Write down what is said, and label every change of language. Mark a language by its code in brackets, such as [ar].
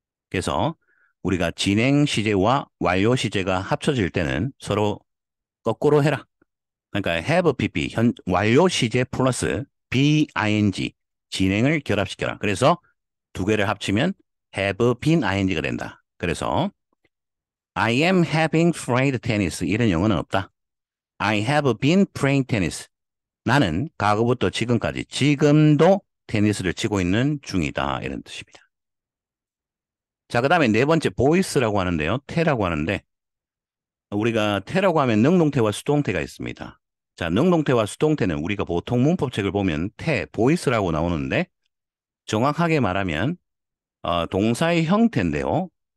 [ko] 그래서 우리가 진행 시제와 완료 시제가 합쳐질 때는 서로 거꾸로 해라. 그러니까 have PP 완료 시제 플러스 BING 진행을 결합시켜라. 그래서 두 개를 합치면 have been ing가 된다. 그래서 [en] I am having played tennis [ko] 이런 영어는 없다. [en] I have been playing tennis. [ko] 나는 과거부터 지금까지 지금도 테니스를 치고 있는 중이다. 이런 뜻입니다. 자, 그 다음에 네 번째 voice라고 하는데요. 태라고 하는데 우리가 태라고 하면 능동태와 수동태가 있습니다. 자, 능동태와 수동태는 우리가 보통 문법책을 보면 voice라고 나오는데 정확하게 말하면 동사의 형태인데요.